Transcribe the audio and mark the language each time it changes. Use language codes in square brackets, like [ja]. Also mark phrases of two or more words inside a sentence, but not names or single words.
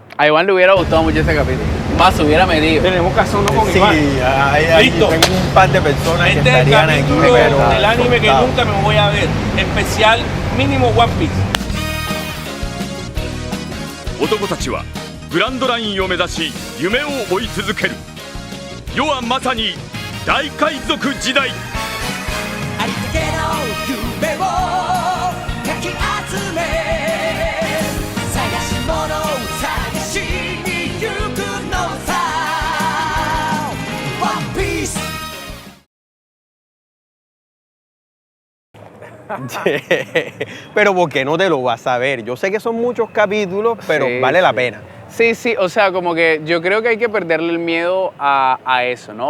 [es] A Iván le hubiera gustado mucho ese capítulo. Más se hubiera metido. Tenemos que hacer uno con Sí, Iván. listo. Tengo un par de personas que Este es el estarían aquí, capítulo pero del anime que nunca me voy a ver. Especial mínimo One Piece. [ja] 男たちはグランドラインを目指し夢を追い続ける。世はまさに大海賊時代。ありったけの夢をかき集め探し物を探しに行くのさ One Piece [es] pero ¿por qué no te lo vas a ver? Yo sé que son muchos capítulos, pero Sí, vale la sí. pena. Sí, o sea, como que yo creo que hay que perderle el miedo a eso, ¿no?